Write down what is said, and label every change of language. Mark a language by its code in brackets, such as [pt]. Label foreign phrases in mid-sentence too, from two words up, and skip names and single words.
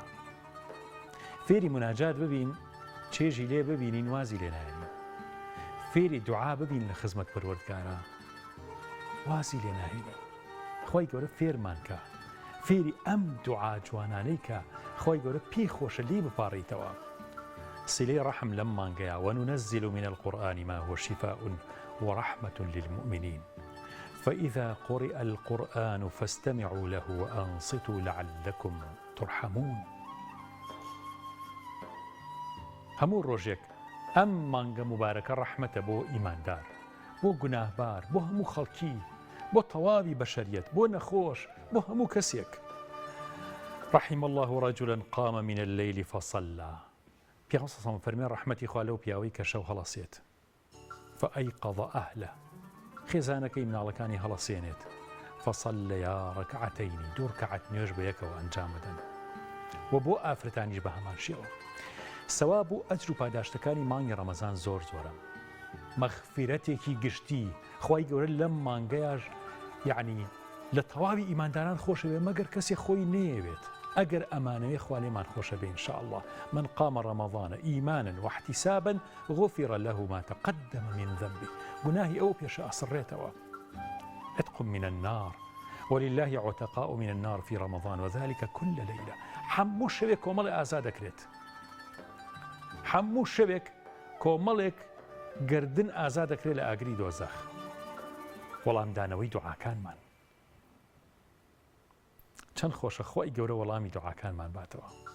[ckb] فێری مناجات ببین، چێژی لێ ببینین وازی لێ نایەنین. فێری دوعا ببین لە خزمەت پەروەردگارە، وازی لێ ناهێنین. خۆی گەورە فێرمان کە، فێری ئەم دوعا جوانانەی کە خۆی گەورە پێی خۆشە لێ بپاڕیتەوە. سیلەی ڕەحم لەم مانگەیە، [ar] وننزل من القرآن ما هو شفاء ورحمة للمؤمنين فإذا قرئ القرآن فاستمعوا له وأنصتوا لعلكم ترحمون. [ckb] هەموو ڕۆژێک ئەم مانگە مبارەکە ڕەحمەتە بۆ ئیماندار، بۆ گوناهبار، بۆ هەموو خەڵکی، بۆ تەواوی بەشەریەت، بۆ نەخۆش، بۆ هەموو کەسێک. [ar] رحم الله رجلا قام من الليل فصلى. [ckb] پێغەمبەر [ar] صلی الله علیه و سلم [ckb] فەرمێ ڕەحمەتی خوا لەو پیاوەی کە شەو هەڵەسێت، [ar] فأيقظ أهله، [ckb] خێزانەکەی مناڵەکانی هەڵەسێنێت، [ar] فصليا ركعتين، [ckb] 2 ڕکعات نوێژ بە یەکەوە ئەنجام بدەن، و بۆ ئافرەتانیش بە هەمان شێوە. سەواب و ئەجر و پاداشتەکانی مانگی ڕەمەزان زۆر زۆرە، مەغفیرەتێکی گشتی. خی گەورە لەم مانگەیەش یعنی لە تەواوی ئیمانداران خۆشەوێ مەگەر کەسێ خۆی نەیەوێت. ئەگەر ئەمانەوەی خوا لێمان خۆشە بێ [ar] إن شاء الله. من قام رمضان إيمانا واحتسابا غفر له ما تقدم من ذنبه. [ckb] گوناهی ئەو پێشە ئەسڕێتەوە. [ar] عتق من النار ولله عتقاء من النار في رمضان وذلك كل ليلة. [ckb] هەموو شەوێک کۆمەڵی ئازاد دەکرێت، هەموو شەوێک کۆمەڵێک گردن ئازاد دەکرێت لە ئاگری دۆزەخ. وەڵامدانەوەی دوعاکانمان چەند خۆشە، خۆی گەورە وەڵامی دوعاکانمان باتەوە.